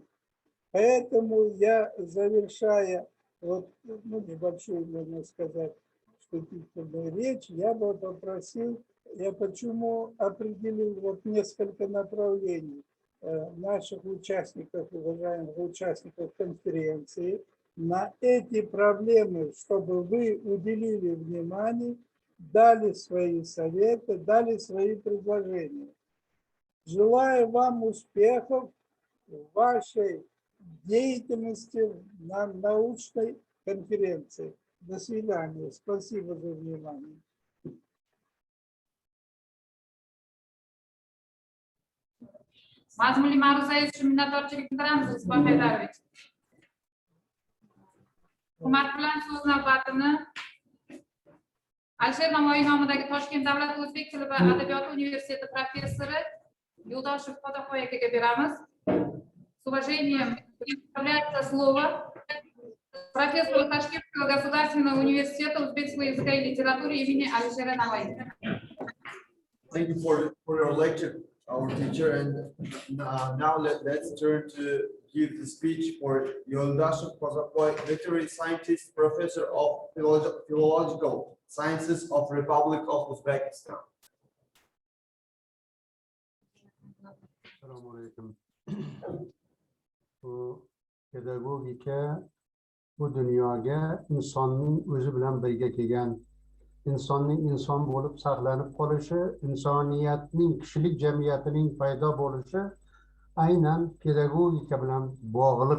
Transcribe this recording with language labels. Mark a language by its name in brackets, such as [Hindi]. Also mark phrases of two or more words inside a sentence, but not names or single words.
[Russian] Поэтому я, завершая вот, небольшую, можно сказать, вступительную речь, я бы попросил, я почему определил вот несколько направлений наших участников, уважаемых участников конференции, на эти проблемы, чтобы вы уделили внимание, дали свои советы, дали свои предложения. Желаю вам успехов в вашей деятельности на научной конференции. До свидания. Спасибо за внимание. [Uzbek] Mazmunli ma'ruzangiz uchun minnatdorchilik bildiramiz, Isboy Haydarovich. Hurmat bilan so'z navbatini Alisher Navoiy nomidagi Toshkent davlat o'zbek tili va adabiyoti universiteti professori Юлдашев Fotopoy akaga beramiz. [Russian] С уважением представляется слово профессору Ташкентского государственного университета узбекского языка и литературы имени Алишера Наваи. [English] Thank you for your lecture, our teacher. And now let's turn to give the speech for Yoldashev Fotopoy, veterinary scientist, professor of philological sciences of Republic of Uzbekistan. [Uzbek] Assalomu alaykum. Bu pedagogika bu dunyoga insonning o'zi bilan birga kelgan, insonning inson bo'lib saqlanib qolishi, insoniyatning, kishilik jamiyatining paydo bo'lishi aynan pedagogika bilan bog'liq.